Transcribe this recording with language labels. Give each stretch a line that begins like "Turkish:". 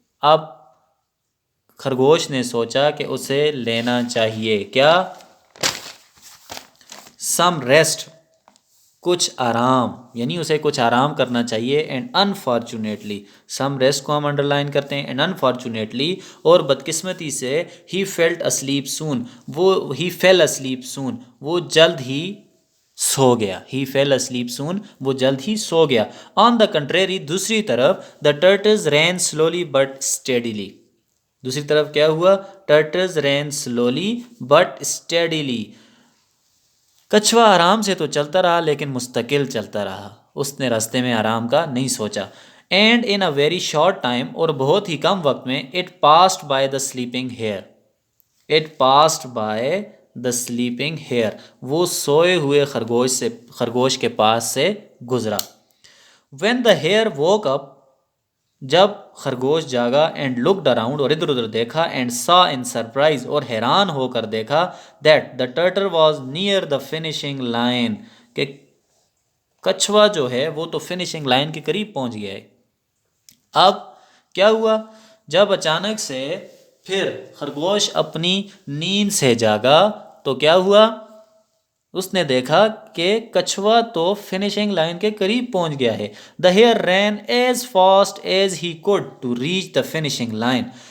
Urdu: اب خرگوش نے سوچا کہ اسے لینا چاہیے کیا؟
English: some rest,
Urdu: کچھ آرام, یعنی اسے کچھ آرام کرنا چاہیے.
English: and unfortunately, some rest
Urdu: کو ہم انڈرلائن کرتے ہیں.
English: and unfortunately,
Urdu: اور بدقسمتی سے,
English: he felt asleep soon, he fell asleep soon,
Urdu: وہ جلد ہی سو گیا.
English: he fell asleep soon,
Urdu: وہ جلد ہی سو گیا.
English: on the contrary,
Urdu: دوسری طرف,
English: The turtles ran slowly but steadily.
Urdu: دوسری طرف کیا ہوا؟
English: Turtles ran slowly but steadily.
Urdu: کچھوا آرام سے تو چلتا رہا لیکن مستقل چلتا رہا, اس نے راستے میں آرام کا نہیں سوچا.
English: and in a very short time,
Urdu: اور بہت ہی کم وقت میں,
English: It passed by the sleeping hare. It passed by the sleeping hare,
Urdu: وہ سوئے ہوئے خرگوش کے پاس سے گزرا.
English: when the hare woke up,
Urdu: جب خرگوش جاگا,
English: and looked around,
Urdu: اور ادھر ادھر دیکھا,
English: and saw in surprise,
Urdu: اور حیران ہو کر دیکھا,
English: that the turtle was near the finishing line,
Urdu: کہ کچھوا جو ہے وہ تو فنیشنگ لائن کے قریب پہنچ گیا ہے. اب کیا ہوا؟ جب اچانک سے پھر خرگوش اپنی نیند سے جاگا تو کیا ہوا؟ اس نے دیکھا کہ کچھوا تو فنیشنگ لائن کے قریب پہنچ گیا ہے.
English: The hare ran as fast as he could to reach the finishing line.